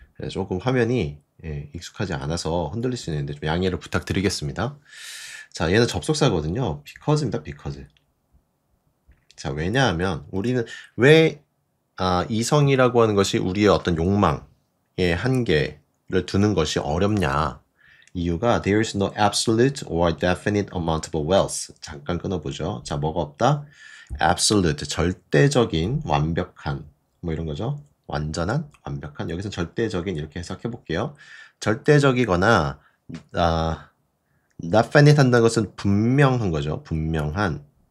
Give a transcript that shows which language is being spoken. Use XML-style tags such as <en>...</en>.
<ko>조금 화면이 익숙하지 않아서 흔들릴 수 있는데 좀 양해를 부탁드리겠습니다. 자, 얘는 접속사거든요. because입니다.</ko> <en>because.</en> <ko>자, 왜냐하면 우리는 왜 이성이라고 하는 것이 우리의 어떤 욕망의 한계를 두는 것이 어렵냐. 이유가</ko> <en>there is no absolute or definite amount of wealth.</en> <ko>잠깐 끊어보죠. 자, 뭐가 없다? absolute, 절대적인, 완벽한, 뭐 이런 거죠. 완전한, 완벽한. 여기서 절대적인 이렇게 해석해 볼게요. 절대적이거나 definite 한다는 것은 분명한 거죠. 분명한.</ko>